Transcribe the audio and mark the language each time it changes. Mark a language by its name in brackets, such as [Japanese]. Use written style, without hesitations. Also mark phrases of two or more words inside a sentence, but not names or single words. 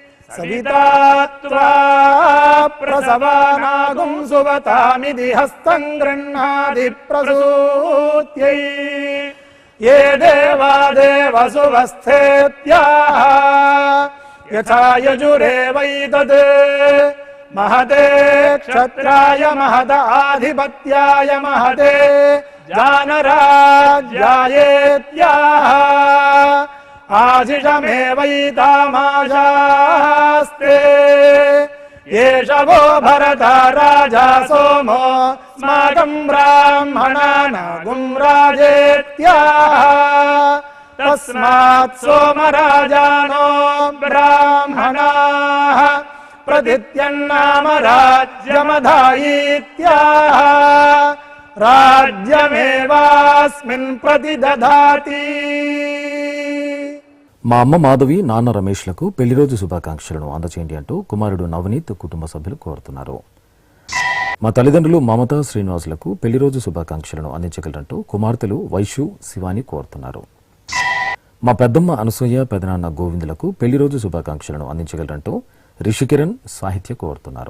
[Sanskrit] సవితా త్వా ప్రసవానాగుం సువతామిది హస్తం గృహ్ణాది ప్రసూత్యై ఏ దేవా దేవసువస్థేత్యాః యథా యజురేవైతద్ महते क्षत्राय महदाधिपत्याय महते जानराज्यायेत्याः आशिषमेवैतामाशास्ते एष वो भरता राजा सोमो स्माकं ब्राह्मणानागुं राजेत्याः तस्मात् सोमराजानो ब्राह्मणाः प्रदित्यन्नाम राज्यमधायीत्याः राज्यमेवास्मिन् प्रतिदधाति. [Telugu] మా అమ్మ మాధవి నాన్న రమేష్లకు పెళ్లి రోజు శుభాకాంక్షలను అందచేయండి అంటూ కుమారుడు నవనీత్ కుటుంబ సభ్యులు కోరుతున్నారు. మా తల్లిదండ్రులు మమతా శ్రీనివాసులకు పెళ్లి రోజు శుభాకాంక్షలను అందించగలరంటూ కుమార్తెలు వైషు శివాని కోరుతున్నారు. మా పెద్దమ్మ అనసూయ పెదనాన్న గోవిందులకు పెళ్లి రోజు శుభాకాంక్షలను అందించగలరంటూ రిషికిరణ్ సాహిత్య కోరుతున్నారు.